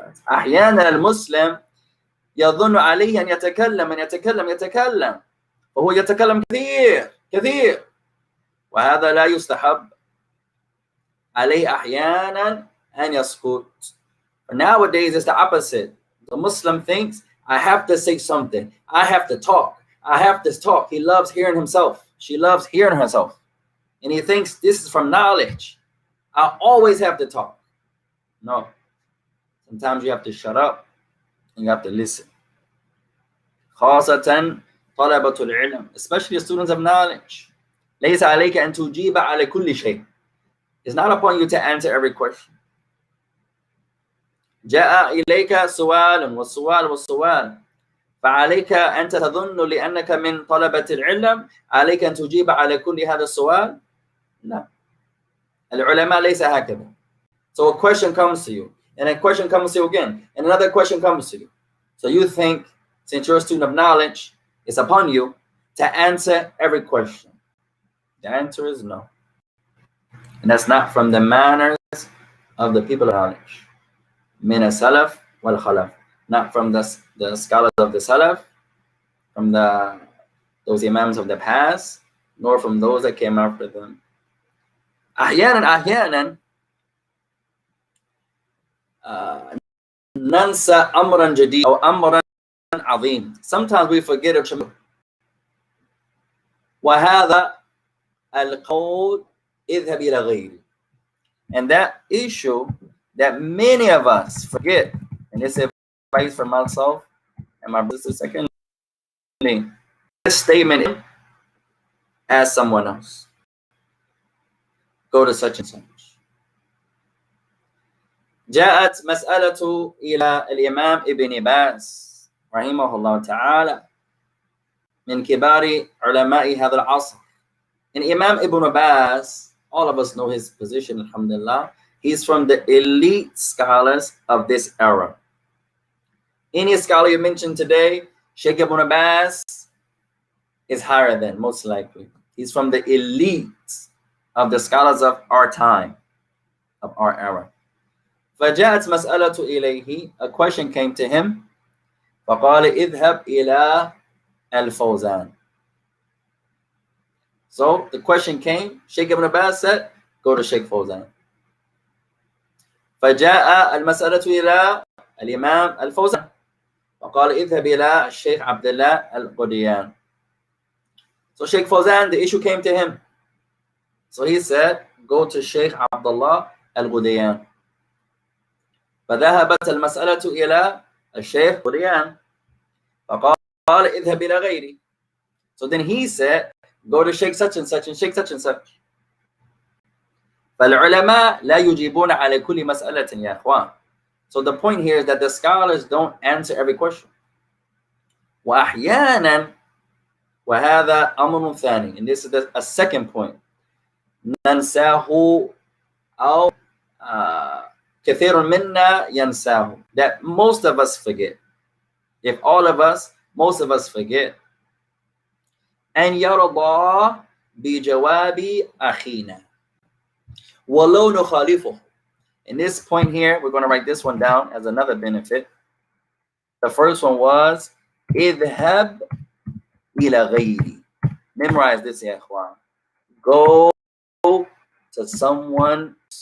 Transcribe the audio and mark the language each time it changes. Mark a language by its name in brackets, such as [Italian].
[Arabic] أحيانا المسلم يظن عليه أن يتكلم وهو يتكلم كثير وهذا لا يستحب. عليه أحيانا أن يسكت. [English] Nowadays it's the opposite. The Muslim thinks, I have to say something. I have to talk. He loves hearing himself. She loves hearing herself. And he thinks this is from knowledge. I always have to talk. No. Sometimes you have to shut up and you have to listen. [Arabic] خاصة طلبة العلم, [English] especially students of knowledge. [Arabic] ليس عليك أن تجيب على كل شيء. [English] It's not upon you to answer every question. [Arabic] جاء إليك سؤال والسؤال فعليك أن تظن لأنك من طلبة العلم عليك أن تجيب على كل هذا السؤال. لا. العلماء ليس هكذا. [English] So a question comes to you, and a question comes to you again, and another question comes to you. So you think, since you're a student of knowledge, it's upon you to answer every question. The answer is no. And that's not from the manners of the people of knowledge. [Arabic] Min as-salaf wal khalaf. [English] Not from the scholars of the salaf, from those imams of the past, nor from those that came after them. [Arabic] أحيانا ننسى أمرا جديد أو أمرا عظيم. [English] Sometimes we forget a tremendous. [Arabic] وهذا القول اذهب إلى غيري. [English] And that issue that many of us forget, and this advice for myself and my sister, secondly, this statement, ask someone else. Go to such and such. [Arabic] جاءت مسألة إلى الإمام ابن باز رحمه الله تعالى من كبار علماء هذا العصر. [English] And Imam Ibn Baz, all of us know his position, alhamdulillah. He's from the elite scholars of this era. Any scholar you mentioned today, Sheikh Ibn Abbas is higher than, most likely. He's from the elite of the scholars of our time, of our era. [Arabic] فجاءت مسألة إليه, [English] a question came to him. [Arabic] فقال اذهب إلى الفوزان. [English] So the question came, Sheikh Ibn Abbas said, go to Sheikh Fawzan. [Arabic] فجاء المسألة إلى الإمام الفوزان فقال اذهب إلى الشيخ عبد الله القديان. [English] So Sheikh Fawzan, the issue came to him. So he said, go to Sheikh Abdullah al-Qudiyan. [Arabic] فذهبت المسألة إلى الشيخ قديان فقال اذهب إلى غيري. [English] So then he said, go to Sheikh such and such and Sheikh such and such. [Arabic] فالعلماء لا يجيبون على كل مسألة يا أخوان. [English] So the point here is that the scholars don't answer every question. [Arabic] وأحيانا وهذا أمر ثاني, [English] and this is a second point. [Arabic] ننساه أو كثير منا ينساه, [English] that most of us forget. If all of us, most of us forget. [Arabic] أن يرضى بجواب أخينا ولو نخالفه. [English] In this point here, we're going to write this one down as another benefit. The first one was [Arabic] اذهب إلى غيري. [English] Memorize this, [Arabic] يا إخوان. [English] Go to someone.